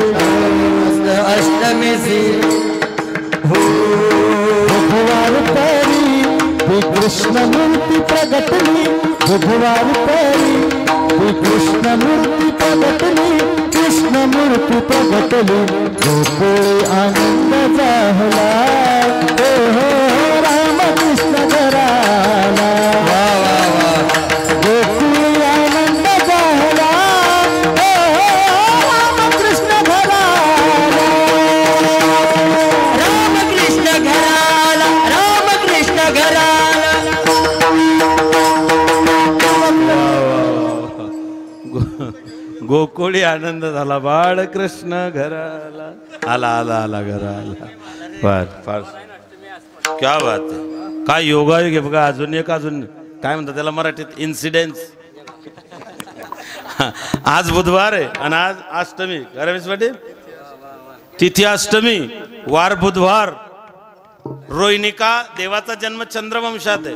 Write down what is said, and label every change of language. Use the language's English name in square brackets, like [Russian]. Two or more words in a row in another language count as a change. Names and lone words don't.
[Marathi] अष्टमीसी बुधवार परी कृष्ण मूर्ती प्रगटली. बुधवार परी कृष्ण मूर्ती प्रगटली. कृष्ण मूर्ती प्रगटली. गोकुळी आनंद झाला. हो राम कृष्ण घराला. गोकुळी आनंद झाला. राम कृष्ण घराला. राम कृष्ण घराला. राम कृष्ण घराला. गोकुळी आनंद झाला. बाळ कृष्ण घराला आला आला आला घराला. फार फार [Hindi] क्या बात [Marathi] आहे. काय योगायोग आहे बघा. अजून काय म्हणतात त्याला मराठीत इन्सिडेन्स. आज बुधवार आहे आणि आज अष्टमी. रमेश पाटील तिथी अष्टमी, वार बुधवार. रोहिणिका देवाचा जन्म चंद्रवंशात आहे.